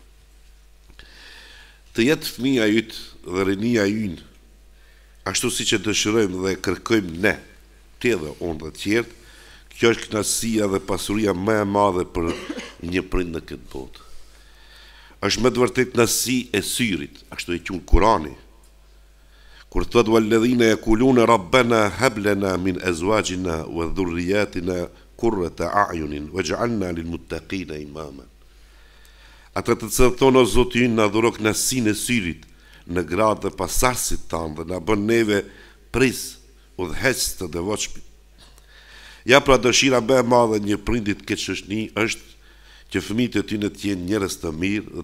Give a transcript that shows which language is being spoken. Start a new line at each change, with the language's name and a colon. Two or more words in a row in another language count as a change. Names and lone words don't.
Albanian: Të jetë fëmija ytë dhe rinia ynë, ashtu si që dëshirojmë dhe kërkojmë ne, te dhe unë dhe tjertë, kjo është kënaqësia dhe pasuria më e madhe për një prind në këtë botë. Është më të vërtet kënaqësi e syrit, ashtu e qunë Kurani, kur thot
Arabic: والذين يقولون ربنا هب لنا من أزواجنا وذرياتنا قرة أعين واجعلنا للمتقين إماما.
Albanian: Ata të cilët thonë o Zoti ynë na dhuro kënaqësinë e syrit në gradë dhe pasardhësit tanë dhe na bën neve pris udhëheqës të devotshmit. Ja pra dëshira më e madhe një prindit këtë shoqni është që fëmijët e tyre të jenë njerëz të mirë dhe